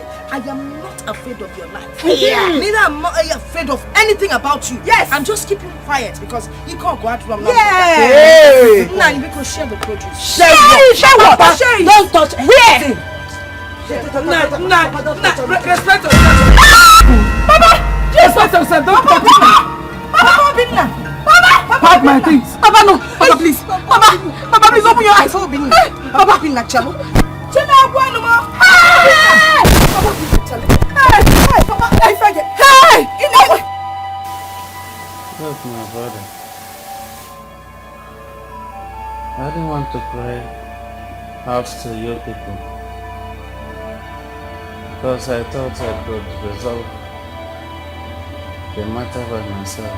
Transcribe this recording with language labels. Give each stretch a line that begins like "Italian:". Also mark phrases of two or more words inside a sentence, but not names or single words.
English: I am not afraid of your life. Neither am I afraid of anything about you. Yes. I'm just keeping quiet because you can't go out from now. Hey. Now you can share the produce. Share what? Share it. Don't touch Where? Respect yourself. Papa! Respect yourself. Don't touch me. Papa, Pack my things. Papa, no. Papa, please. Papa, please open your eyes. Papa, Chalo. Look, my brother. I didn't want to cry out to you people because I thought I could resolve the matter by myself.